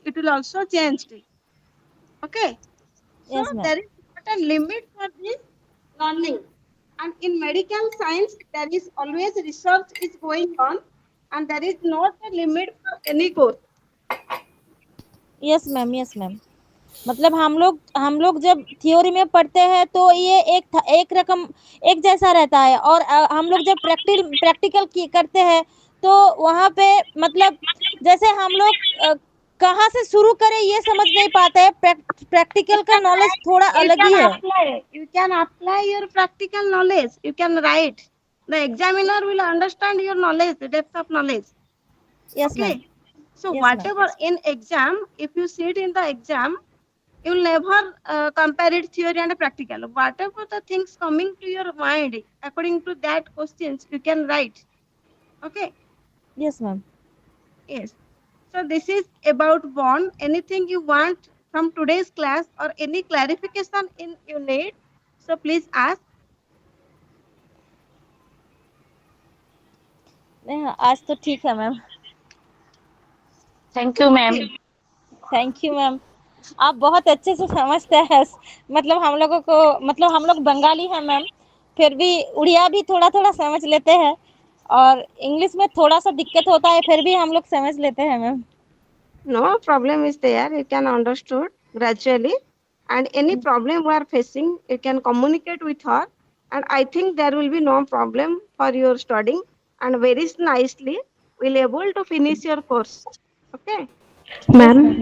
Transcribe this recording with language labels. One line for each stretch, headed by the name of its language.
English: It will also change. Okay. So Yes, ma'am. there is not a limit for this learning. And in medical science, there is always research is going on, and there is not a limit for any course. Yes ma'am, yes ma'am.
Hindi: मतलब हम लोग जब theory में पढ़ते हैं तो ये एक रकम एक जैसा रहता है, और हम लोग जब प्रैक्टिकल करते हैं तो वहाँ पे मतलब जैसे हम लोग कहाँ से शुरू करें ये समझ नहीं पाते हैं। प्रैक्टिकल का नॉलेज थोड़ा अलग ही है।
English: You can apply your practical knowledge. You can write. The examiner will understand your knowledge, the depth of knowledge. Yes, Okay. ma'am. So Yes, whatever in exam, if you sit in the exam, you will never compare it theory and practical. Whatever the things coming to your mind, according to that questions, you can write. Okay. Yes, ma'am. Yes. So this is about bond. Anything you want from today's class or any clarification in you need, so please ask.
Hindi: आज तो ठीक है ma'am.
English: Thank you ma'am.
Hindi: Thank you ma'am, आप बहुत अच्छे से समझते हैं। मतलब हम लोगों को, मतलब हम लोग बंगाली हैं मैम, फिर भी उड़िया भी थोड़ा थोड़ा समझ लेते हैं और इंग्लिश में थोड़ा सा दिक्कत होता है, फिर भी हम लोग समझ लेते हैं ma'am.
English: No problem is there. You can understood gradually, and any problem we are facing, you can communicate with her, and I think there will be no problem for your studying, and very nicely will able to finish your course. Okay. Ma'am,